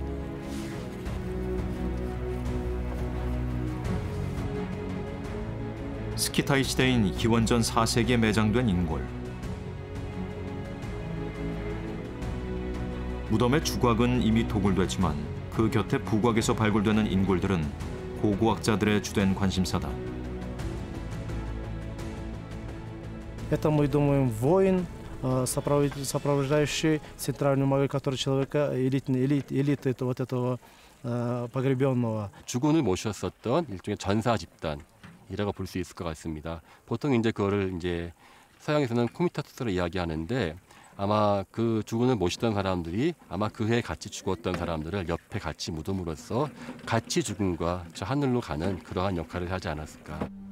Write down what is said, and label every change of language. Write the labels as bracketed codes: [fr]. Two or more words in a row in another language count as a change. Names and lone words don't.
[ko] 스키타이 시대인 기원전 4세기에 매장된 인골. 무덤의 주곽은 이미 도굴됐지만 그 곁에 부곽에서 발굴되는 인골들은 고고학자들의 주된 관심사다. [ru] Это, мы думаем, воин, сопровождающий центральную могилу, который человека, элиты вот этого погребенного. [ko] 주군을 모셨었던 일종의 전사 집단이라고 볼 수 있을 것 같습니다. 보통 이제 그거를 이제 서양에서는 코미타투스로 이야기하는데 아마 그 주군을 모시던 사람들이 아마 그 해에 같이 죽었던 사람들을 옆에 같이 묻음으로써 같이 죽음과 저 하늘로 가는 그러한 역할을 하지 않았을까.